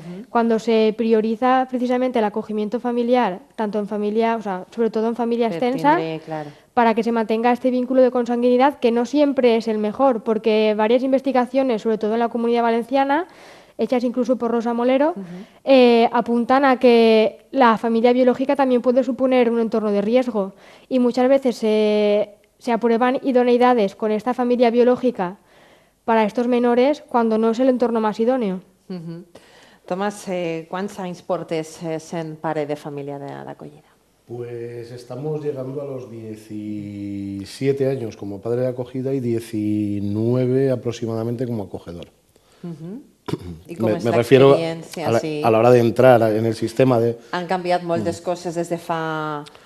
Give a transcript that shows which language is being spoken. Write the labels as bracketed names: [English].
[Spanish] Cuando se prioriza precisamente el acogimiento familiar, tanto en familia, sobre todo en familia extensa, para que se mantenga este vínculo de consanguinidad, que no siempre es el mejor, porque varias investigaciones, sobre todo en la Comunidad Valenciana, hechas incluso por Rosa Molero, apuntan a que la familia biológica también puede suponer un entorno de riesgo y muchas veces se aprueban idoneidades con esta familia biológica para estos menores cuando no es el entorno más idóneo. [Catalan] Tomàs, quants anys portes sent pare de família d'acollida? [Spanish] Pues estamos llegando a los 17 años como padre de acogida y 19 aproximadamente como acogedor. Me refiero a la hora de entrar en el sistema de... [Catalan] Han canviat moltes coses des de fa...